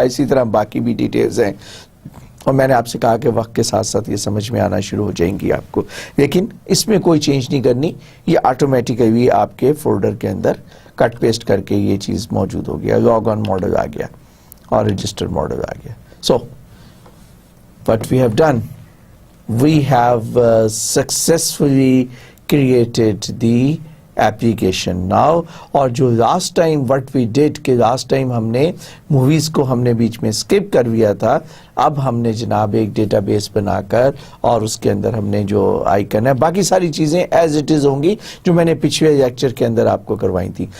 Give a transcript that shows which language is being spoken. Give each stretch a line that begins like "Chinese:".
Urdu: اسی طرح باقی بھی ڈیٹیلز ہیں اور میں نے آپ سے کہا کہ وقت کے ساتھ ساتھ یہ سمجھ میں آنا شروع ہو جائیں گی آپ کو، لیکن اس میں کوئی چینج نہیں کرنی، یہ آٹومیٹیکلی آپ کے فولڈر کے اندر کٹ پیسٹ کر کے یہ چیز موجود ہو گیا. لاگ آن ماڈل آ گیا اور رجسٹر ماڈل آ گیا.
English: So what we have done, we have successfully created the application now.
Urdu: اور جو
English: last time what we did
Urdu: کہ last time ہم نے موویز کو ہم نے بیچ میں اسکپ کر دیا تھا، اب ہم نے جناب ایک ڈیٹا بیس بنا کر اور اس کے اندر ہم نے جو آئیکن ہے باقی ساری چیزیں ایز اٹ از ہوں گی جو میں نے پچھلے لیکچر کے اندر آپ کو کروائی تھی.